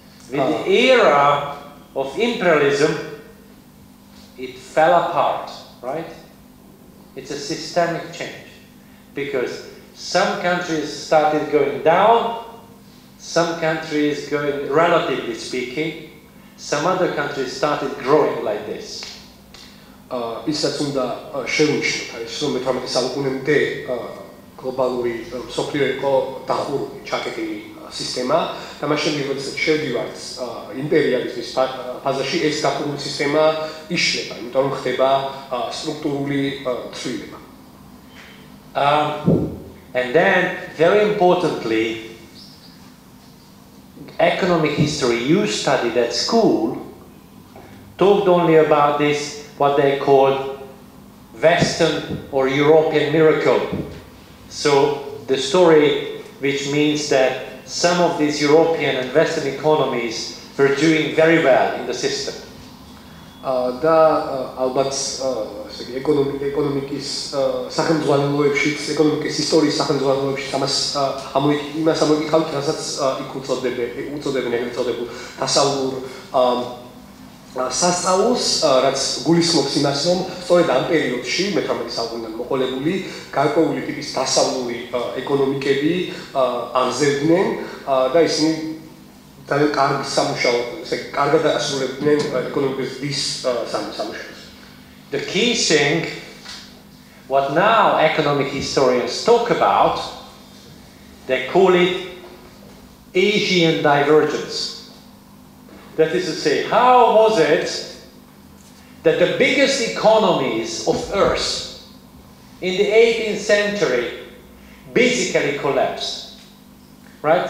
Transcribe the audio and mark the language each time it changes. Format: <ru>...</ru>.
<en>With the era of imperialism, it fell apart, right? It's a systemic change because some countries started going down, some countries going, relatively speaking, some other countries started growing like this.</en> <ka>ისაც უნდა შევნიშნოთ ის რომ მე-18 საუკუნემდე გლობალური სოფლიო იყო დახურული, ჩაკეტილი სისტემა და მაშინ როდესაც შევდივართ იმპერიალიზმის ფაზაში ეს დახურული სისტემა იშლება, იმიტომ რომ ხდება სტრუქტურული ცვლილება.</ka> <en>And then, very importantly, economic history you studied at school talked only about this, what they called Western or European miracle. So the story which means that some of these European and Western economies were doing very well in the system.</en> <ka>და ალბათ ეკონომიკის სახელმძღვანელოებშიც, ეკონომიკის ისტორიის სახელმძღვანელოებშიც იმას ამოიკითხავთ, რასაც იქ უწოდებენ ეგრეთ წოდებულ დასავლურ სასწაულს, რაც გულისხმობს იმას, რომ სწორედ ამ პერიოდში, მე-18 საუკუნიდან მოყოლებული, გარკვეული ტიპის დასავლური ეკონომიკები აღზევდნენ და ისინი ძალიან კარგ სამუშაო, კარგად ასრულებდნენ ეკონომიკის დის სამუშაოს.</ka> <en>The key thing, what now economic historians talk about, they call it Asian divergence. That is to say, how was it that the biggest economies of Earth in the 18th century basically collapsed? Right?</en>